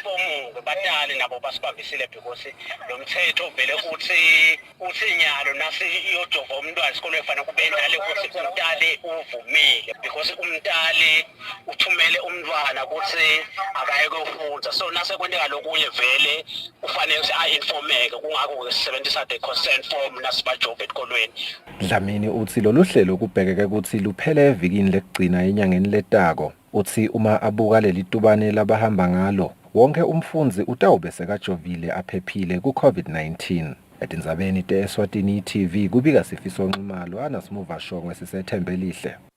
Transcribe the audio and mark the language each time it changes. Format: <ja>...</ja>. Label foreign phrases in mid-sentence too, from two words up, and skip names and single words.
<ss>form batali nabo basibambisile because lo mthetho vele uthi nyalo nasi iyojova umntwana esikolweni kufanele kube njalo ukuthi umntali uvumile because umntali uthumele umntwana ukuthi akaye kufunda so nase kwenteka lokunye vele kufanele ukuthi a-informeke kungako sisebenzisa</ss> <en>the consent form</en> <ss>nasibajova esikolweni. Dlamini uthi lolu hlelo kubhekeke ukuthi luphele evikini lekugcina enyangeni letako uthi uma abuka leli tubane labahamba ngalo wonke umfundzi utawube sekajovile aphephile ku-COVID-19. Etindzabeni te-Eswatini TV kubika Sifiso Nxumalo anasimuva shongwe sisethembelihle.</ss>